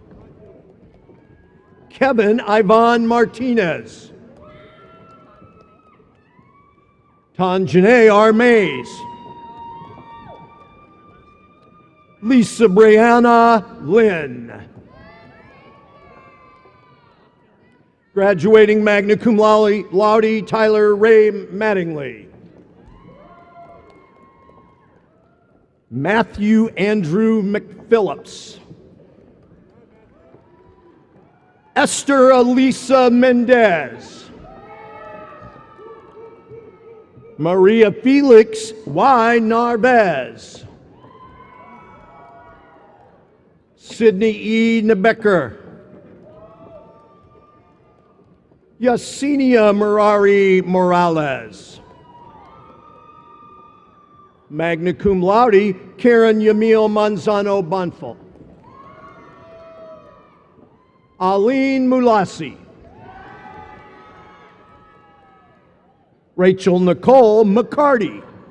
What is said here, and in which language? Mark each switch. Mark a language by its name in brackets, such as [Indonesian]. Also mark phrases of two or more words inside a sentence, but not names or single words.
[English] Kevin Ivan Martinez. Tanjane R. Mays. Lisa Brianna Lynn. Graduating [Latin] magna cum laude, [English] Tyler Ray Mattingly. Matthew Andrew McPhillips. Esther Elisa Mendez. Maria Felix Y. Narvez. Sydney E. Nebecker. Yesenia Murari Morales. [Latin] Magna cum laude, [English] Karen Yamil Manzano Bonfil. Aline Mulasi. Rachel Nicole McCarty.